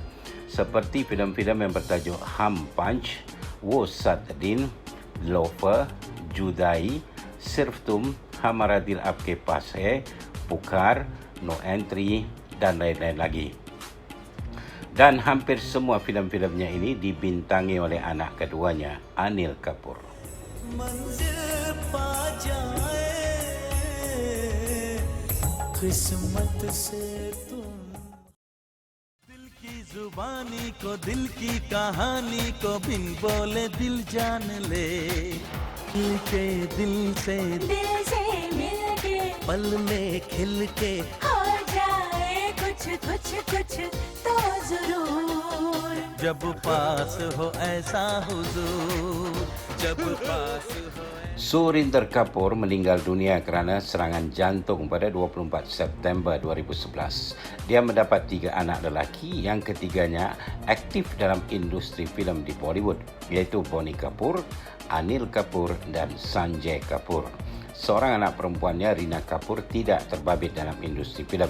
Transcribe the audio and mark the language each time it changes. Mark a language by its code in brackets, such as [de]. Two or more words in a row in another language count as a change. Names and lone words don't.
[ms] Seperti filem-filem yang bertajuk Hum Panch, Wo Sat Din, Loafer, Judai, Sirf Tum, Hamara Dil Aapke Paas Hai, Pukar, No Entry dan lain-lain lagi. Dan hampir semua filem-filemnya ini dibintangi oleh anak keduanya, Anil Kapoor. [hi] जुबानी को दिल की कहानी को बिन बोले दिल जान ले के दिल से मिलके पल में खिल के हो जाए कुछ कुछ कुछ तो जरूर जब पास हो ऐसा हुजूर जब पास हो. [ms] Surinder Kapoor meninggal dunia kerana serangan jantung pada 24 September 2011. Dia mendapat 3 anak lelaki, yang ketiganya aktif dalam industri filem di Bollywood, iaitu Bonnie Kapoor, Anil Kapoor dan Sanjay Kapoor. Seorang anak perempuannya, Reena Kapoor, tidak terbabit dalam industri filem.